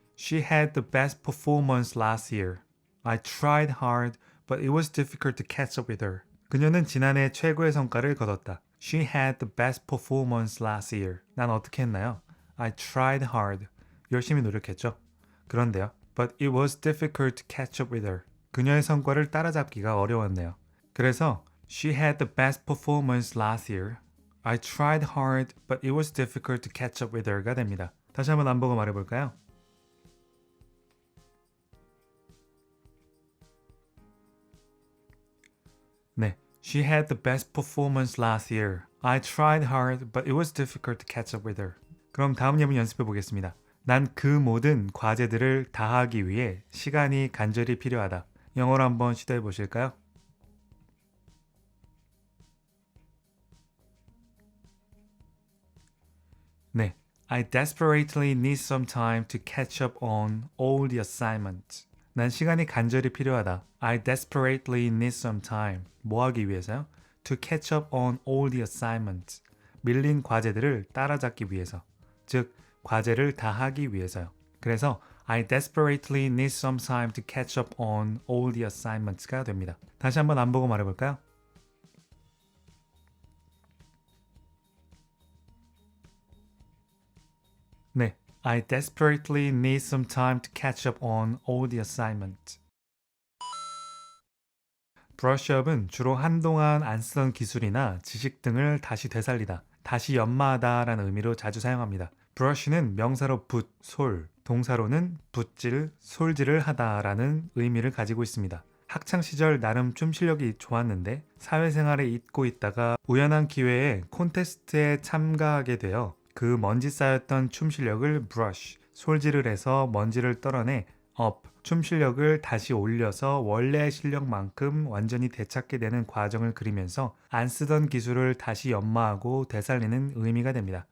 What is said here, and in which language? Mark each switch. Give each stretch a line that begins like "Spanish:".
English: She had the best performance last year. I tried hard, but it was difficult to catch up with her.
Korean: 그녀는 지난해 최고의 성과를 거뒀다.
English: She had the best performance last year.
Korean: 난 어떻게 했나요?
English: I tried hard.
Korean: 열심히 노력했죠. 그런데요.
English: But it was difficult to catch up with her.
Korean: 그녀의 성과를 따라잡기가 어려웠네요. 그래서
English: She had the best performance last year. I tried hard, but it was difficult to catch up with her가 됩니다.
Korean: 다시 한번 안 보고 말해볼까요?
English: 네, She had the best performance last year. I tried hard, but it was difficult to catch up with her.
Korean: 그럼 다음 예문 연습해 보겠습니다. 난 그 모든 과제들을 다 하기 위해 시간이 간절히 필요하다. 영어로 한번 시도해 보실까요?
English: 네, I desperately need some time to catch up on all the assignments.
Korean: 난 시간이 간절히 필요하다.
English: I desperately need some time.
Korean: 뭐 하기 위해서요?
English: To catch up on all the assignments.
Korean: 밀린 과제들을 따라잡기 위해서. 즉, 과제를 다 하기 위해서요.
English: 그래서 I desperately need some time to catch up on all the assignments가 됩니다.
Korean: 다시 한번 안 보고 말해볼까요?
English: 네, I desperately need some time to catch up on all the assignments.
Korean: 브러쉬업은 주로 한동안 안 쓰던 기술이나 지식 등을 다시 되살리다, 다시 연마하다 라는 의미로 자주 사용합니다. 브러쉬는 명사로 붓, 솔, 동사로는 붓질, 솔질을 하다 라는 의미를 가지고 있습니다. 학창시절 나름 춤 실력이 좋았는데 사회생활에 잊고 있다가 우연한 기회에 콘테스트에 참가하게 되어 그 먼지 쌓였던 춤 실력을 브러쉬, 솔질을 해서 먼지를 떨어내 업, 춤 실력을 다시 올려서 원래의 실력만큼 완전히 되찾게 되는 과정을 그리면서 안 쓰던 기술을 다시 연마하고 되살리는 의미가 됩니다.